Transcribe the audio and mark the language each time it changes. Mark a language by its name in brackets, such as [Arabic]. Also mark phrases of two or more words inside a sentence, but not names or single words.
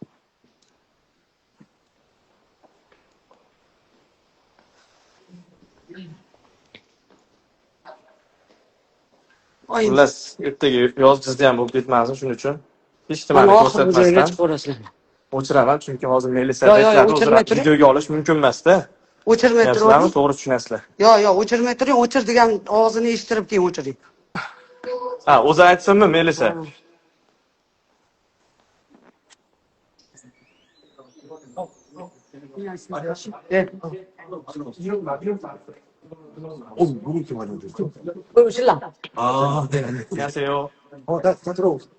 [Uzbek] Xullas, ertaga yoz bizda ham bo'lib ketmasin, shuning uchun hech nimani ko'rsatmasdan o'chiraman, chunki hozir Melisa videoga olish mumkin emas-da. O'chirmay turing. To'g'ri tushunasizlar. Yo'q, o'chirmay turing. O'chir degan og'zini eshittirib keyin o'chiring. Ha, o'zi aytsinmi Melisa? [Korean] 물이 이렇게 많이 들어. 신랑. 아, 네, 네. 안녕하세요. 다 들어오.